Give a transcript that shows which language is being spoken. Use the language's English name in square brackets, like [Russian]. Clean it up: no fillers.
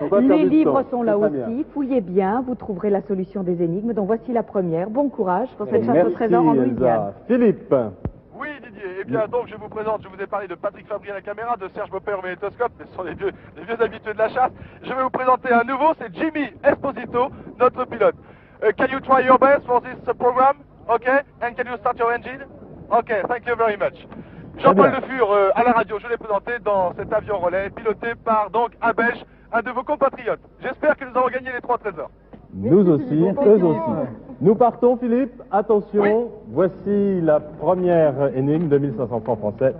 [French] Les livres sont là aussi. Fouillez bien, vous trouverez la solution des énigmes. Donc voici la première. Bon courage pour cette chasse au trésor en Louisiane. Philippe. Oui, Didier. Eh bien, donc, je vous présente, je vous ai parlé de Patrick Fabry à la caméra, de Serge Beaupère au magnétoscope, mais ce sont les vieux habitués de la chasse. Je vais vous présenter un nouveau, c'est Jimmy Esposito, notre pilote. [English] Can you try your best for this program? Okay? And can you start your engine? Okay, thank you very much. [French] Jean-Paul Le Fur à la radio, je l'ai présenté dans cet avion relais, piloté par donc un Belge, un de vos compatriotes. J'espère que nous avons gagné les 3 trésors. Nous aussi, eux aussi. Nous partons, Philippe. Attention, oui. Voici la première énigme de 1500 francs français.